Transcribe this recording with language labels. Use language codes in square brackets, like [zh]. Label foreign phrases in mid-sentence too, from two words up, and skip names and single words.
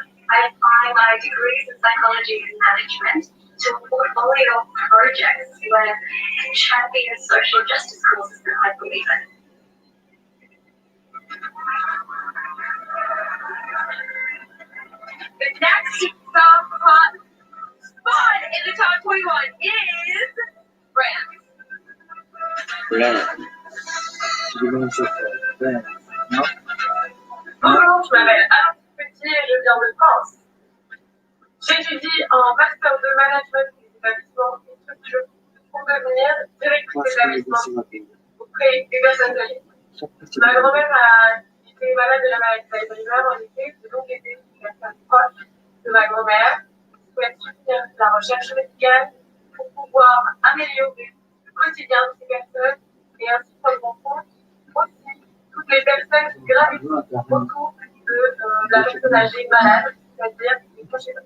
[en] I apply my degrees in psychology and management to a portfolio of projects where I champion social justice causes that I believe in. The next spot in the top 21 is France. Brand. [tl] Hindi naman siya brand. No? [fr] Bonjour, je m'appelle Alain Petit et je viens de France. J'étudie en master de management des établissements et structures pour devenir directrice [tl] Mas [fr] d'établissement [tl] hindi [fr] auprès des personnes âgées. Ma grand-mère a été malade de la maladie d'Alzheimer en été, j'ai donc été une personne proche de ma grand-mère qui souhaite soutenir la recherche médicale pour pouvoir améliorer le quotidien de ces personnes et ainsi prendre en compte aussi toutes les personnes qui gravitent autour de la personne âgée malade, c'est-à-dire les proches aidants.